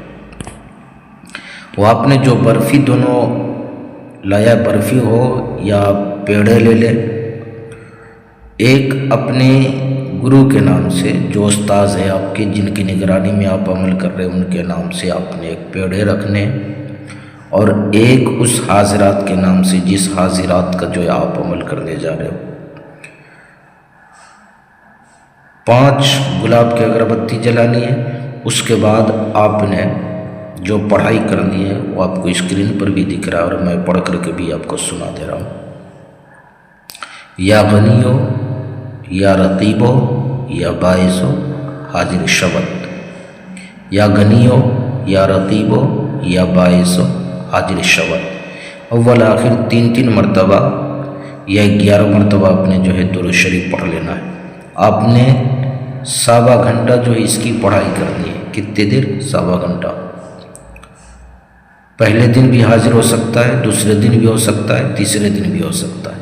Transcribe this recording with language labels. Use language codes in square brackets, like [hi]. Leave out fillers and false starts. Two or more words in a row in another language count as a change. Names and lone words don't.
[ur] وہ آپ نے جو برفی دونوں لایا، برفی ہو یا پیڑے لے لیں، ایک اپنے گرو کے نام سے، جو استاذ ہے آپ کے، جن کی نگرانی میں آپ عمل کر رہے ہیں، ان کے نام سے آپ نے ایک پیڑے رکھنے، اور ایک اس حاضرات کے نام سے جس حاضرات کا جو ہے آپ عمل کرنے جا رہے ہو۔ 5 گلاب کی اگربتی جلانی ہے۔ اس کے بعد آپ نے جو پڑھائی کرنی ہے وہ آپ کو اسکرین پر بھی دکھ رہا ہے، اور میں پڑھ کر کے بھی آپ کو سنا دے رہا ہوں۔ [ar] یا غنیو یا رقیبو یا باعثو حاضر شود، یا غنیو یا رقیبو یا باعثو حاضر شود۔ [ur] اول آخر 3 مرتبہ یا 11 مرتبہ آپ نے جو ہے درود شریف پڑھ لینا ہے۔ آپ نے 1.25 گھنٹہ جو ہے اس کی پڑھائی کرنی ہے۔ کتنے دیر؟ 1.25 گھنٹہ۔ پہلے دن بھی حاضر ہو سکتا ہے، دوسرے دن بھی ہو سکتا ہے، تیسرے دن بھی ہو سکتا ہے۔